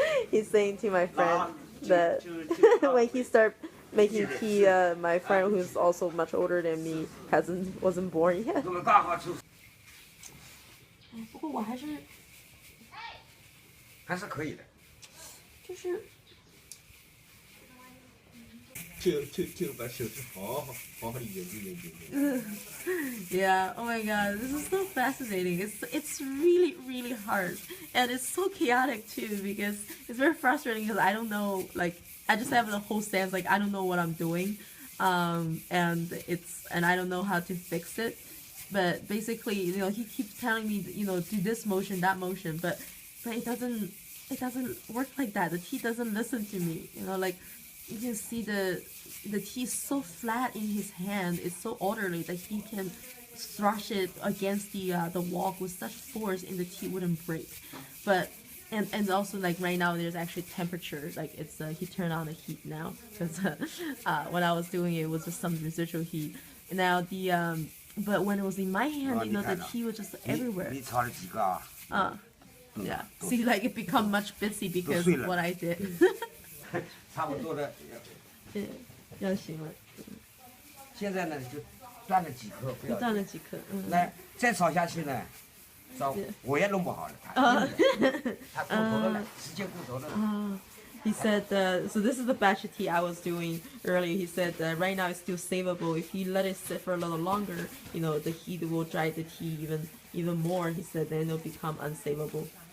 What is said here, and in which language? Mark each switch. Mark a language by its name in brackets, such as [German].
[English] He's saying to my friend that when he started making tea, my friend who's also much older than me wasn't born yet. [Chinese] 不过我还是可以的，就是就把手指好好的研究。 [English] Yeah, oh my god, this is so fascinating. It's really, really hard, and it's so chaotic too, because it's very frustrating because I don't know, like I just have the whole stance, like I don't know what I'm doing, and I don't know how to fix it. But basically, he keeps telling me, do this motion, that motion, but it doesn't work like that. The tea doesn't listen to me. Like you can see the tea is so flat in his hand. It's so orderly that he can thrash it against the wall with such force, and the tea wouldn't break. But and also, like right now, there's actually temperature. Like it's he turned on the heat now, because when I was doing it was just some residual heat. Now but when it was in my hand, the tea was just everywhere. Yeah. See, like it become much busy because of what I did. [Chinese] 差不多的。要行了。现在呢就断了几颗，不要。断了几颗。那再炒下去呢，我也弄不好了。他过头了，时间过头了。 [English] He said, so this is the batch of tea I was doing earlier. He said right now it's still savable. If you let it sit for a little longer, the heat will dry the tea even more. He said then it'll become unsavable.